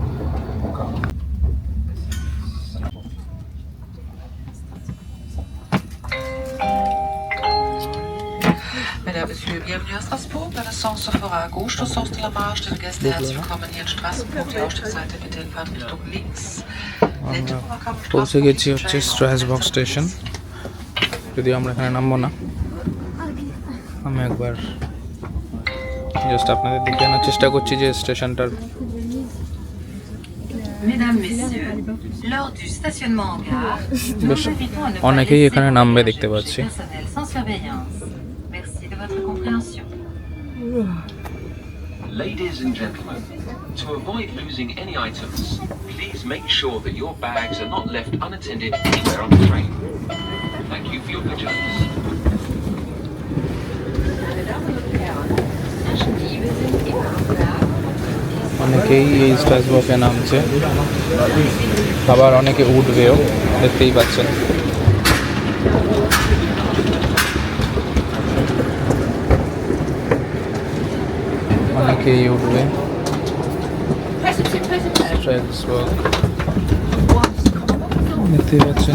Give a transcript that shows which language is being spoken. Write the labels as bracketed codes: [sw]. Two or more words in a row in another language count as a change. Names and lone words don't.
[fr] Mesdames, Messieurs, bienvenue à Strasbourg. [de] Bei der [fr] Centre Sephora Gauche, au Centre de la Marche. [de] Den Gäste herzlich willkommen hier in Straßburg. Die Ausstiegsseite bitte in Fahrtrichtung links. [bn] পৌঁছে গেছি হচ্ছে স্ট্রাসবার্গ স্টেশন, যদিও আমরা এখানে নামবো না। আমি একবার জাস্ট আপনাদের দিকে আনার চেষ্টা করছি যে স্টেশনটার [fr] Mesdames, Messieurs, lors du stationnement en gare, nous [bn] বেশ [fr] invitons à ne pas [bn] অনেকেই [fr] laisser [bn] এখানে [fr] les [bn] নামবে [fr] bagages [bn] দেখতে পাচ্ছি। [fr] personnels sans surveillance. Merci de votre compréhension. [en] Ladies and gentlemen, to avoid losing any items, please make sure that your bags are not left unattended anywhere on the train. Thank you for your vigilance. [bn] অনেকেই এই স্ট্রাসবার্গে নামছে, আবার অনেকে উঠবেও, দেখতেই পাচ্ছেন। অনেকেই উঠবে স্ট্রাসবার্গ, দেখতেই পাচ্ছেন।